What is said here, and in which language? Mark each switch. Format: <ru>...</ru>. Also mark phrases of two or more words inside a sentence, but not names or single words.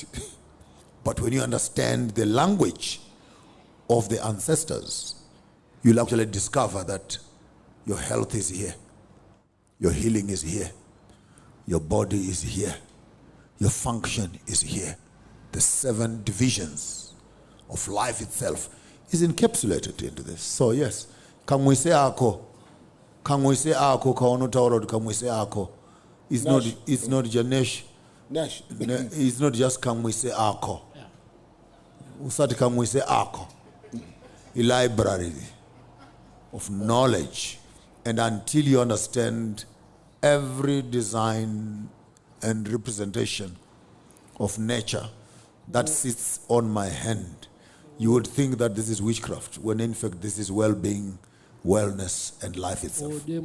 <en>But when you understand the language of the ancestors, you'll actually discover that your health is here, your healing is here, your body is here, your function is here. The 7 divisions of life itself is encapsulated into this. So yes, kamwise ako Kamwise ako kaono tauro kamwise ako. It's not Janesh. Nash. It's not just kamwise ako. Usati kamwise ako. A library of knowledge. And until you understand every design and representation of nature that sits on my hand, you would think that this is witchcraft, when in fact this is well-being, wellness, and life itself.</en>